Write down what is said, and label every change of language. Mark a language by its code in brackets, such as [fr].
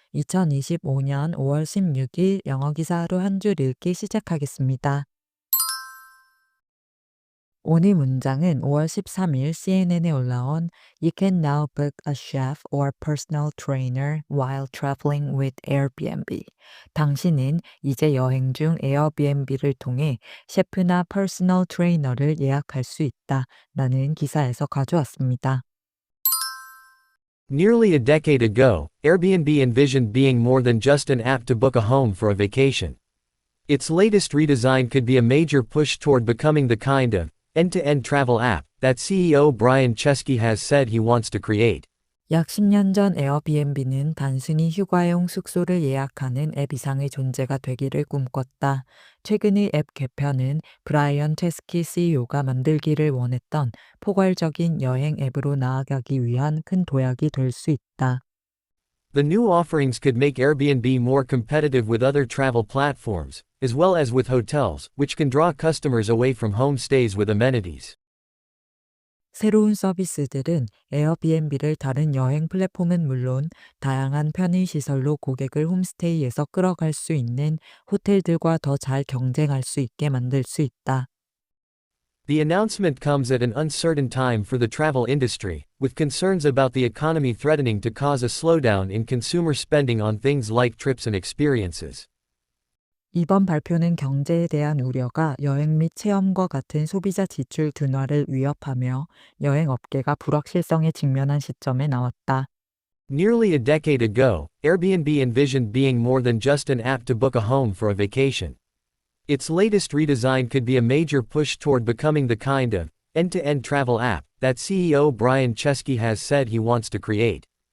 [ko] 2025년 5월 16일 영어 기사 하루 한 줄 읽기 시작하겠습니다. 오늘 문장은 5월 13일 CNN에 올라온 [en] You can now book a chef or personal trainer while traveling with Airbnb. [ko] 당신은 이제 여행 중 에어비앤비를 통해 셰프나 퍼스널 트레이너를 예약할 수 있다. 라는 기사에서 가져왔습니다. [en] Nearly a decade ago, Airbnb envisioned being more than just an app to book a home for a vacation. Its latest redesign could be a major push toward becoming the kind of end-to-end travel app that CEO Brian Chesky has said he wants to create. [ko] 약 10년 전 에어비앤비는 단순히 휴가용 숙소를 예약하는 앱 이상의 존재가 되기를 꿈꿨다. 최근의 앱 개편은 브라이언 체스키 CEO가 만들기를 원했던 포괄적인 여행 앱으로 나아가기 위한 큰 도약이 될 수 있다. [en] The new offerings could make Airbnb more competitive with other travel platforms, as well as with hotels, which can draw customers away from home stays with amenities. [ko] 새로운 서비스들은 에어비앤비를 다른 여행 플랫폼은 물론 다양한 편의시설로 고객을 홈스테이에서 끌어갈 수 있는 호텔들과 더 잘 경쟁할 수 있게 만들 수 있다. [en] The announcement comes at an uncertain time for the travel industry, with concerns about the economy threatening to cause a slowdown in consumer spending on things like trips and experiences. [ko] 이번 발표는 경제에 대한 우려가 여행 및 체험과 같은 소비자 지출 둔화를 위협하며 여행 업계가 불확실성에 직면한 시점에 나왔다. [en] Nearly a decade ago, Airbnb envisioned being more than just an app to book a home for a vacation. Its latest redesign could be a major push toward becoming the kind of end-to-end travel app that CEO Brian Chesky has said he wants to create.